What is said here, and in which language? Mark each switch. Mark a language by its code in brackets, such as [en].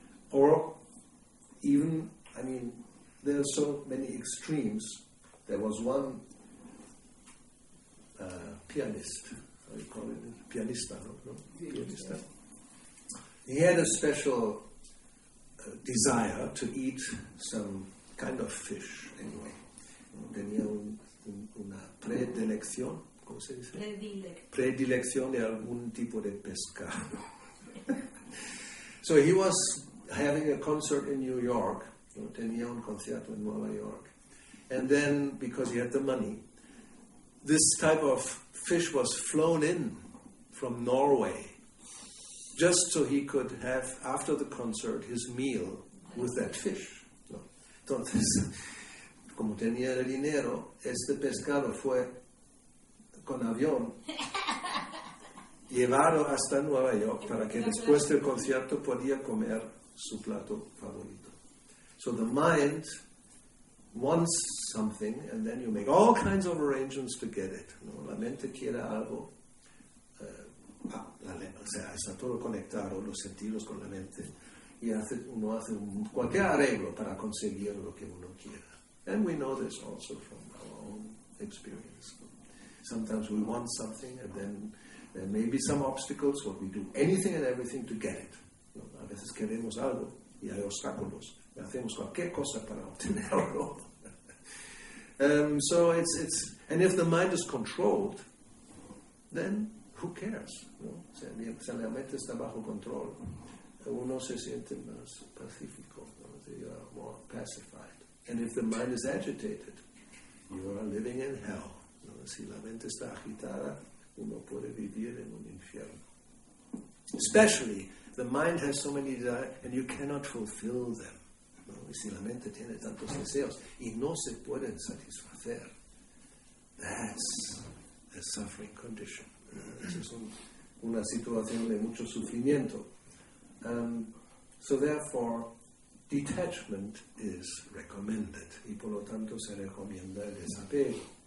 [en] Or even, there are so many extremes. There was one pianist, how do you call it? [es] Pianista, no? Pianista. [en] He had a special desire to eat some kind of fish, anyway. [es] Tenía una predilección, ¿cómo se dice? Predilección de algún tipo de pescado. [en] So he was having a concert in New York, [es] tenía un concierto en Nueva York. [en] And then, because he had the money, this type of fish was flown in from Norway, just so he could have, after the concert, his meal with that fish. [es] ¿No? Entonces, como tenía el dinero, este pescado fue con avión llevado hasta Nueva York para que después del concierto podía comer su plato favorito. [en] So the mind wants something, and then you make all kinds of arrangements to get it. [es] ¿No? La mente quiere algo. O sea, está todo conectado, los sentidos con la mente, y uno hace cualquier arreglo para conseguir lo que uno quiera. [en] And we know this also from our own experience. Sometimes we want something, and then there may be some obstacles, but we do anything and everything to get it. [es] ¿No? A veces queremos algo y hay obstáculos. Hacemos cualquier cosa para obtenerlo. [en] So it's and if the mind is controlled, then who cares? [es] ¿No? Si la mente está bajo control, uno se siente más pacífico, ¿no? [en] You are more pacified. And if the mind is agitated, you are living in hell. [es] ¿No? Si la mente está agitada, uno puede vivir en un infierno. [en] Especially, the mind has so many desires, and you cannot fulfill them. [es] ¿No? Y si la mente tiene tantos deseos y no se pueden satisfacer, [en] that's a suffering condition. [es] Esa es una situación de mucho sufrimiento. [en] So therefore, detachment is recommended. [es] Y por lo tanto se recomienda el desapego.